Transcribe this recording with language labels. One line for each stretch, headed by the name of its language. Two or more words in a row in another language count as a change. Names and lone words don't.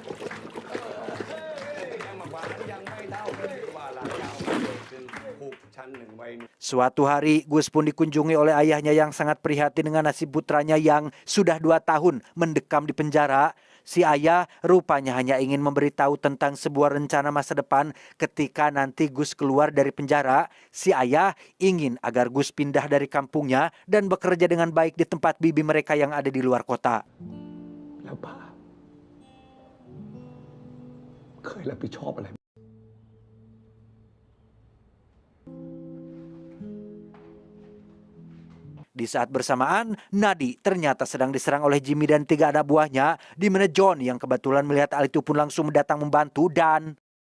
Indonesian: Suatu hari, Gus pun dikunjungi oleh ayahnya yang sangat prihatin dengan nasib putranya yang sudah 2 tahun mendekam di penjara. Si ayah rupanya hanya ingin memberitahu tentang sebuah rencana masa depan ketika nanti Gus keluar dari penjara. Si ayah ingin agar Gus pindah dari kampungnya dan bekerja dengan baik di tempat bibi mereka yang ada di luar kota.
Thai: แล้วป้าเคยรับผิดชอบอะไร
Indonesian: Di saat bersamaan, Nadi ternyata sedang diserang oleh Jimmy dan 3 anak buahnya, di mana John yang kebetulan melihat hal itu pun langsung datang membantu dan